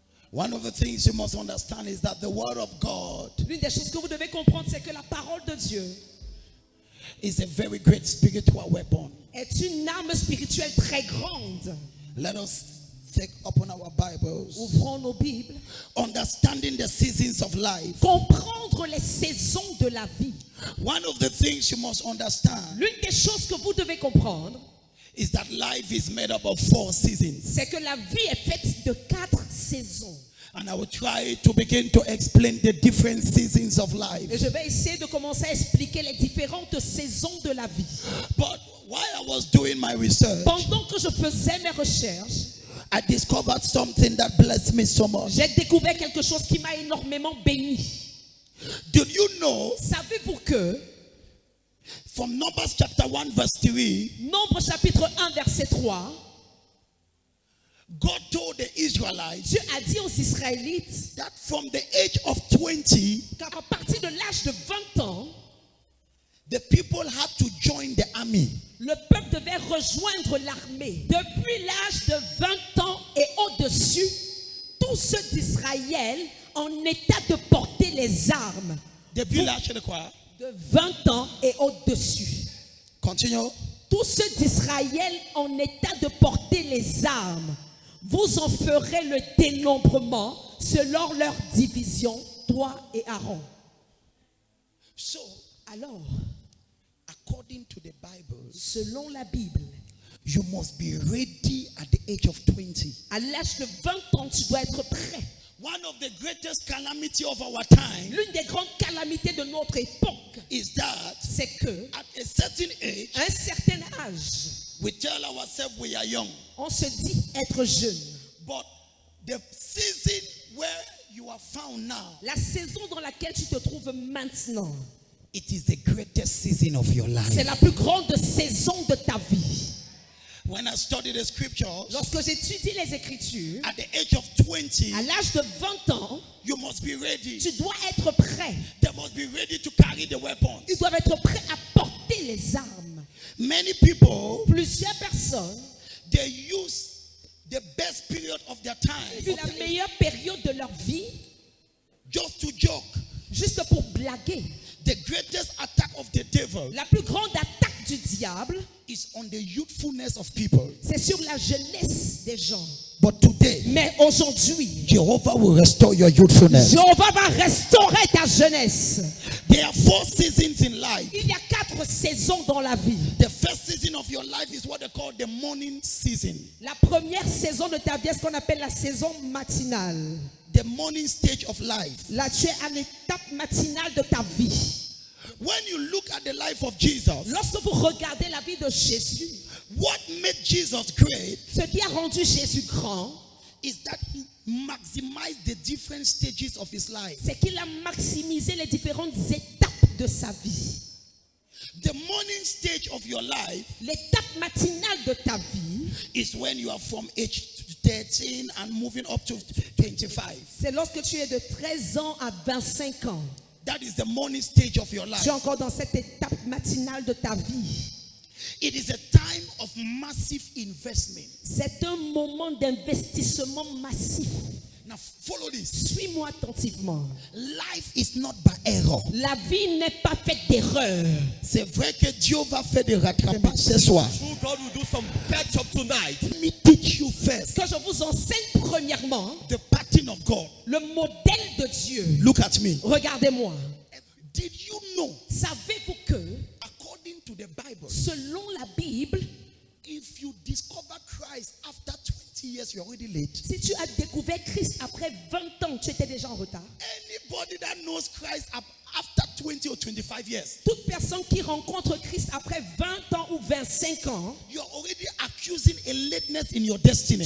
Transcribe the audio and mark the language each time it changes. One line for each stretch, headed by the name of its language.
English: One of the things you must understand is that the word of God
French: L'une des choses que vous devez comprendre, c'est que la parole de Dieu
English: is a very great spiritual weapon.
French: est une arme spirituelle très grande.
English: Let us take open our Bibles.
French: Ouvrons nos Bibles.
English: Understanding the seasons of life.
French: Comprendre les saisons de la vie.
English: One of the things you must understand
French: L'une des choses que vous devez comprendre,
English: is that life is made up of 4 seasons.
French: c'est que la vie est faite de 4 saisons.
English: And I will try to begin to explain the different seasons of life.
French: Et je vais essayer de commencer à expliquer les différentes saisons de la vie.
English: But while I was doing my research,
French: Pendant que je faisais mes recherches,
English: I discovered something that blessed me so much.
French: j'ai découvert quelque chose qui m'a énormément béni.
English: Did you know
French: Savez-vous que
English: from Numbers chapter 1 verse 3,
French: Nombre chapitre 1 verset 3,
English: God told the Israelites
French: Dieu a dit aux Israélites
English: that from the age of 20,
French: qu'à partir de l'âge de 20 ans,
English: the people had to join the army.
French: le peuple devait rejoindre l'armée. Depuis l'âge de 20 ans et au-dessus, tous ceux d'Israël en état de porter les armes. Depuis l'âge de quoi? De 20 ans et au-dessus. Continue. Tous ceux d'Israël en état de porter les armes. Vous en ferez le dénombrement selon leur division, toi et Aaron.
English: So,
French: Alors,
English: according to the Bible,
French: selon la Bible,
English: you must be ready at the age of 20.
French: à l'âge de 20 ans, tu dois être prêt.
English: One of the greatest calamity of our time
French: L'une des grandes calamités de notre époque,
English: is that
French: c'est que
English: at a certain age,
French: à un certain âge,
English: we tell ourselves we are young.
French: on se dit être jeune.
English: But the season where you are found now,
French: La saison dans laquelle tu te trouves maintenant,
English: it is the greatest season of your
French: c'est
English: life.
French: la plus grande saison de ta vie.
English: When I study the scriptures,
French: Lorsque j'étudie les Écritures,
English: at the age of 20,
French: à l'âge de 20 ans,
English: you must be ready.
French: tu dois être prêt.
English: They must be ready to carry the weapons.
French: Ils doivent être prêts à porter les armes.
English: Many people,
French: Plusieurs personnes
English: they use the best period of their
French: vivent
English: time
French: la meilleure période de leur vie
English: just to joke.
French: juste pour blaguer.
English: The greatest attack of the devil
French: La plus grande attaque du diable,
English: is on the youthfulness of people.
French: c'est sur la jeunesse des gens.
English: But today,
French: Mais aujourd'hui,
English: Jehovah will restore your youthfulness.
French: Jéhovah va restaurer ta jeunesse.
English: There are 4 seasons in life.
French: Il y a 4 saisons dans la vie.
English: The first season of your life is what they call the morning season.
French: La première saison de ta vie est ce qu'on appelle la saison matinale.
English: The morning stage of life.
French: Là, tu es à l'étape matinale de ta vie.
English: When you look at the life of Jesus,
French: Lorsque vous regardez la vie de Jésus,
English: what made Jesus great
French: ce qui a rendu Jésus grand,
English: is that he maximized the different stages of his life.
French: c'est qu'il a maximisé les différentes étapes de sa vie.
English: The morning stage of your life
French: L'étape matinale de ta vie,
English: is when you are from age 13 and moving up to 25.
French: c'est lorsque tu es de 13 ans à 25 ans.
English: That is the morning stage of your life.
French: Tu es encore dans cette étape matinale de ta vie.
English: It is a time of massive investment.
French: C'est un moment d'investissement massif.
English: Now follow this.
French: Suis-moi attentivement.
English: Life is not by error.
French: La vie n'est pas faite d'erreurs. C'est vrai que Dieu va faire des rattrapages ce soir.
English: God will do some catch up tonight. Let me teach you first
French: Que je vous enseigne premièrement
English: the pattern of God.
French: le modèle de Dieu.
English: Look at me.
French: Regardez-moi.
English: Did you know,
French: Savez-vous que,
English: according to the Bible,
French: selon la Bible,
English: if you discover Christ after 20 years, you're already late.
French: si tu as découvert Christ après 20 ans, tu étais déjà en retard.
English: Anybody that knows Christ after 20 or 25 years,
French: Toute personne qui rencontre Christ après 20 ans ou 25 ans,
English: you're already accusing a lateness in your destiny.